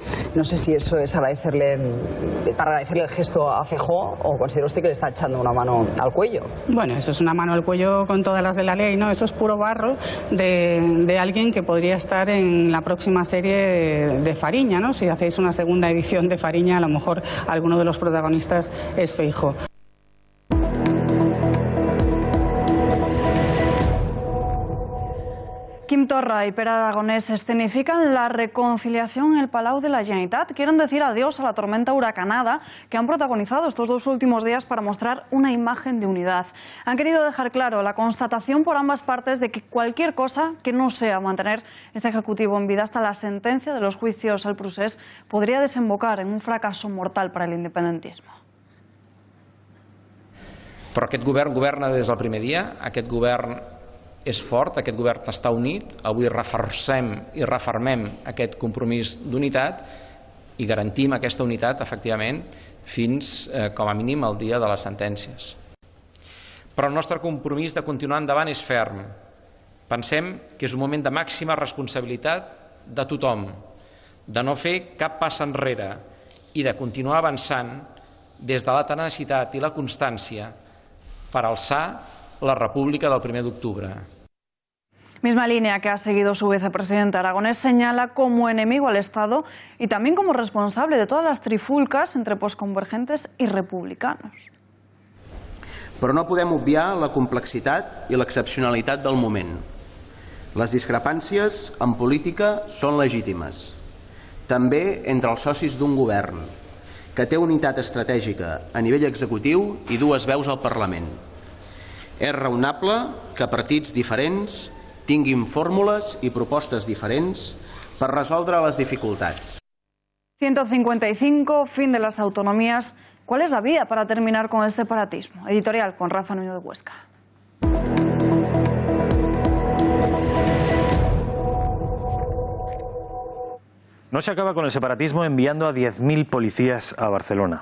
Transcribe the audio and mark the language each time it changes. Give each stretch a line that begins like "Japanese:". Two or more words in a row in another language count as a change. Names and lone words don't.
Spanish: No sé si eso es para agradecerle el gesto a Feijóo, o considera usted que le está echando una mano al cuello. Bueno, eso es una mano al cuello con todas las de la ley, ¿no? Eso es puro barro de alguien que podría estar en la próxima serie de Fariña, ¿no? Si hacéis una segunda edición de Fariña, a lo mejor alguno de los protagonistas es Feijóo. Quim Torra y Pere Aragonès escenifican la reconciliación en el Palau de la Generalitat. Quieren decir adiós a la tormenta huracanada que han protagonizado estos 2 últimos días para mostrar una imagen de unidad. Han querido dejar claro la constatación por ambas partes de que cualquier cosa que no sea mantener este Ejecutivo en vida hasta la sentencia de los juicios al procés podría desembocar en un fracaso mortal para el independentismo.
Catalan: Però aquest govern governa des del primer dia, aquest govern és fort, aquest govern està unit, avui reforcem i refermem aquest compromís d'unitat i garantim aquesta unitat, efectivament, fins, com a mínim, al dia de les sentències. Però el nostre compromís de continuar endavant és ferm. Pensem que és un moment de màxima responsabilitat de tothom, de no fer cap pas enrere i de continuar avançant des de la tenacitat i la constància per alçar la República del 1 d'octubre.
Spanish: Misma línea que ha seguido su vicepresidente. Aragonès señala como enemigo al Estado y también como responsable de todas las trifulcas entre posconvergentes y republicanos.
Catalan: Però no podem obviar la complexitat i l'excepcionalitat del moment. Les discrepàncies en política són legítimes, també entre els socis d'un govern que té unitat estratègica a nivell executiu i 2 veus al Parlament. És raonable que partits diferents tinguin fórmules i propostes diferents per resoldre les dificultats.
Spanish: 155, fin de las autonomías. ¿Cuál es la vía para terminar con el separatismo? Editorial con Rafa Nuño de Huesca. No se acaba con el separatismo enviando a 10.000 policías a Barcelona.